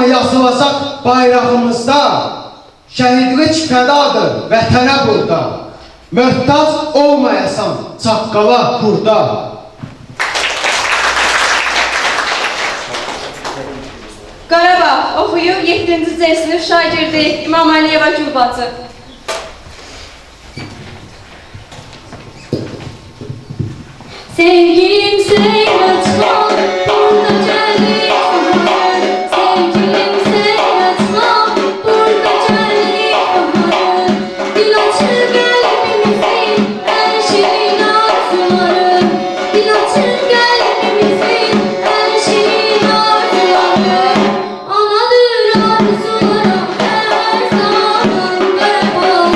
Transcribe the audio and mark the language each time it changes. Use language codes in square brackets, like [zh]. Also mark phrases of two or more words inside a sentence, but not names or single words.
[az] yazılacaq bayrağımızda, şəhidlik fədadır vətənə burada, möhtac olmayasan çaqqala burada. Qarabağ oxuyub 7-ci C sinif şagirdi İmam Əliyeva Gülbacı. [tr] Sevgilim seyretme, burada geldik baharı. Sevgilim seyretme, burada geldik baharı. Dil açır kalbimizin en şirin arzuları. Dil açır kalbimizin en şirin arzuları. Anadır arzulara her zaman Karabağ.